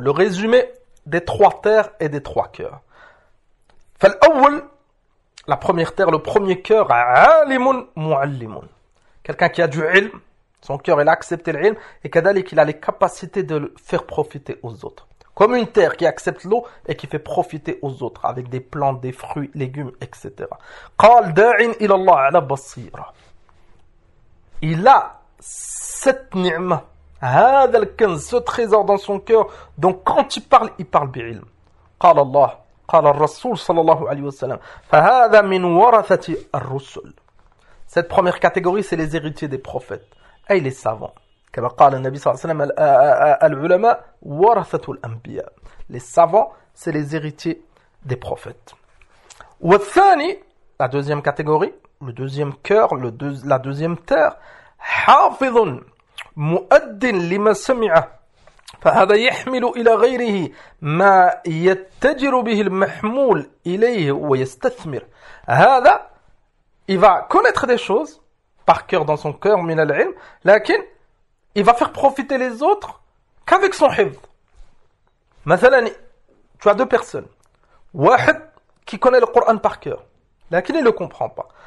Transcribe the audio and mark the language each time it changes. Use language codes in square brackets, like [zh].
[fr] Le résumé des trois terres et des trois cœurs. [ar] فالأول [fr] la première terre, le premier cœur, [ar] عالم معلم, [fr] quelqu'un qui a du ilm, son cœur il a accepté l'ilm et [ar] كذلك [fr] il a les capacités de le faire profiter aux autres, comme une terre qui accepte l'eau et qui fait profiter aux autres avec des plantes, des fruits, légumes, etc. [ar] قال داع إلى الله على بصيرة. [fr] Il a cette ni'ma, [ar] هذا الكنز, [fr] ce trésor dans son cœur, donc quand il parle [ar] بعلم. قال الله قال الرسول صلى الله عليه وسلم فهذا من ورثة الرسل. [fr] Cette première catégorie, c'est les héritiers des prophètes et les savants. [ar] كما قال النبي صلى الله عليه وسلم العلماء ورثة الأنبياء. [fr] Les savants, c'est les héritiers des prophètes. [ar] والثاني, [fr] la deuxième catégorie, le deuxième cœur, la deuxième terre, [ar] حافظ مؤد لما سمعه فهذا يحمل إلى غيره ما يتجر به المحمول إليه ويستثمر. هذا [fr] il va connaître des choses par cœur dans son cœur, [ar] min al-ilm, lakin [fr] il va faire profiter les autres qu'avec son hifz. [ar] مثلا, [fr] tu as deux personnes. [ar] واحد [fr] qui connaît le Coran par cœur, [ar] lakin [fr] il ne le comprend pas.